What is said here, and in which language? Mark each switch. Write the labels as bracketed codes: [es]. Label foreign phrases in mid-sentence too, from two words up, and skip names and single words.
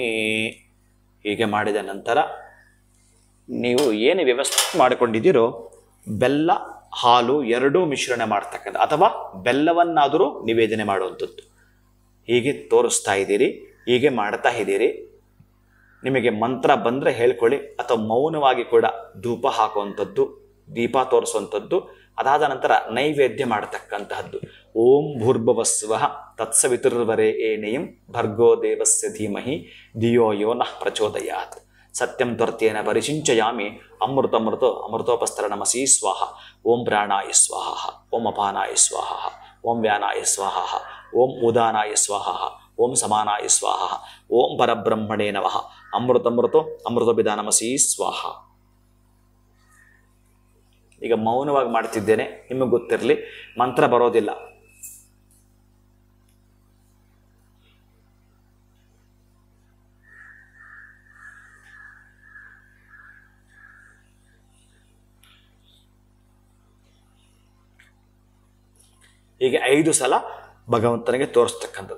[kn] ಹೀಗೆ ಮಾಡಿದ ನಂತರ ನೀವು ಏನು ವ್ಯವಸ್ಥೆ ಮಾಡಿಕೊಂಡಿದ್ದೀರೋ ಬೆಲ್ಲ ಹಾಲು ಎರಡೂ ಮಿಶ್ರಣ ಮಾಡ್ತಕ್ಕಂಥ ಅಥವಾ ಬೆಲ್ಲವನ್ನಾದರೂ ನಿವೇದನೆ ಮಾಡುವಂಥದ್ದು. ಹೀಗೆ ತೋರಿಸ್ತಾ ಇದ್ದೀರಿ, ಹೀಗೆ ಮಾಡ್ತಾ ಇದ್ದೀರಿ. ನಿಮಗೆ ಮಂತ್ರ ಬಂದರೆ ಹೇಳ್ಕೊಳ್ಳಿ, ಅಥವಾ ಮೌನವಾಗಿ ಕೂಡ ಧೂಪ ಹಾಕುವಂಥದ್ದು, ದೀಪ ತೋರಿಸುವಂಥದ್ದು. ಅದಾದ ನಂತರ ನೈವೇದ್ಯ ಮಾಡತಕ್ಕಂತಹದ್ದು. [sa] ಓಂ ಭೂರ್ಭುವಸ್ವಃ ತತ್ಸವಿತುರ್ವರೆಣ್ಯಂ ಭರ್ಗೋ ದೇವಸ್ಯ ಧೀಮಹಿ ಧಿಯೋ ಯೋ ನಃ ಪ್ರಚೋದಯಾತ್. ಸತ್ಯಂ ತ್ವರ್ತ್ಯೇನ ಪರಿಸಿಂಚಯಾಮಿ ಅಮೃತೋಪಸ್ತರಣಮಸಿ ಸ್ವಾಹ. ಓಂ ಪ್ರಾಣಾಯ ಸ್ವಾಹ, ಓಂ ಅಪಾನಾಯ ಸ್ವಾಹ, ಓಂ ವ್ಯಾನಾಯ ಸ್ವಾಹ, ಓಂ ಉದಾನಾಯ ಸ್ವಾಹ, ಓಂ ಸಮಾನಾಯ ಸ್ವಾಹ, ಓಂ ಪರಬ್ರಹ್ಮಣೇ ನಮಃ. ಅಮೃತೋಪಿದಾನಮಸಿ ಸ್ವಾಹ. [kn] ಈಗ ಮೌನವಾಗಿ ಮಾಡ್ತಿದ್ದೇನೆ, ನಿಮಗೆ ಗೊತ್ತಿರಲಿ, ಮಂತ್ರ ಬರೋದಿಲ್ಲ. ಹೀಗೆ 5 ಸಲ ಭಗವಂತನಿಗೆ ತೋರಿಸ್ತಕ್ಕಂಥದ್ದು.